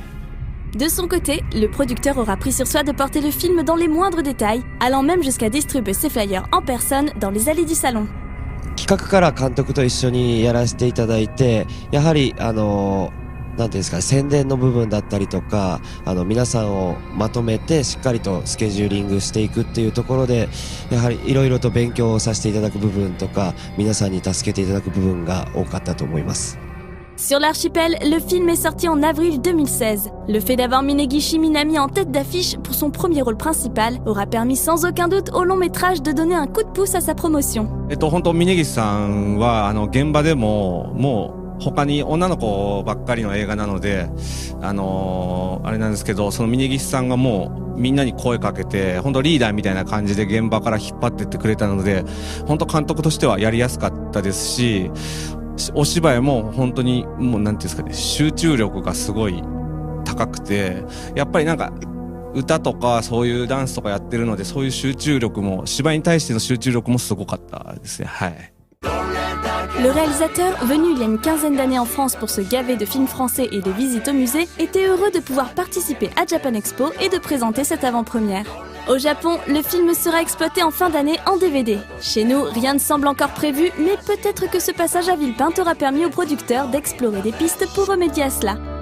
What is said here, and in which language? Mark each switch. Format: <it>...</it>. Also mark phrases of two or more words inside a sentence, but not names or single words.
<fr>De son côté, le producteur aura pris sur soi de porter le film dans les moindres détails, allant même jusqu'à distribuer ses flyers en personne dans les allées du salon.</fr> <ja>企画から監督と一緒にやらせていただいて、やはりなんていうんですか、宣伝の部分だったりとか、皆さんをまとめてしっかりとスケジューリングしていくっていうところで、やはりいろいろと勉強をさせていただく部分とか、皆さんに助けていただく部分が多かったと思います。</ja> <fr>Sur l'archipel, le film est sorti en avril 2016. Le fait d'avoir Minegishi Minami en tête d'affiche pour son premier rôle principal aura permis sans aucun doute au long métrage de donner un coup de pouce à sa promotion.</fr> <ja>本当峯岸さんは現場でももう他に女の子ばっかりの映画なので、あれなんですけど、その峯岸さんがもうみんなに声かけて、本当リーダーみたいな感じで現場から引っ張ってってくれたので、本当監督としてはやりやすかったですし、お芝居も本当にもうなんていうんですかね、集中力がすごい高くて、やっぱりなんか歌とかそういうダンスとかやってるので、そういう集中力も、芝居に対しての集中力もすごかったですね。はい。</ja> <fr>Le réalisateur, venu il y a une quinzaine d'années en France pour se gaver de films français et de visites au musée, était heureux de pouvoir participer à Japan Expo et de présenter cette avant-première. Au Japon, le film sera exploité en fin d'année en DVD. Chez nous, rien ne semble encore prévu, mais peut-être que ce passage à Villepinte aura permis aux producteurs d'explorer des pistes pour remédier à cela.</fr>